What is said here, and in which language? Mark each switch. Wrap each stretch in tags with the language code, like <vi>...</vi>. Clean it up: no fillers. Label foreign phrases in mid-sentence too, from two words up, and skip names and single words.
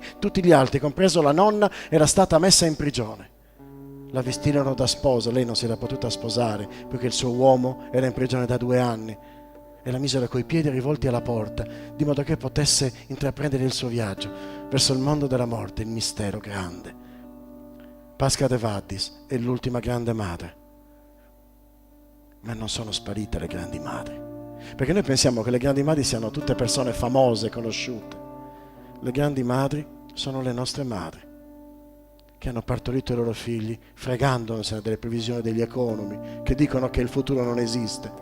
<it>Tutti gli altri, compreso la nonna, era stata messa in prigione. La vestirono da sposa, lei non si era potuta sposare perché il suo uomo era in prigione da 2 anni. E la misero coi piedi rivolti alla porta, di modo che potesse intraprendere il suo viaggio verso il mondo della morte, il mistero grande. Pasca de Vaddis è l'ultima grande madre. Ma non sono sparite le grandi madri, perché noi pensiamo che le grandi madri siano tutte persone famose, conosciute. Le grandi madri sono le nostre madri, che hanno partorito i loro figli fregandosene delle previsioni degli economi, che dicono che il futuro non esiste.</it>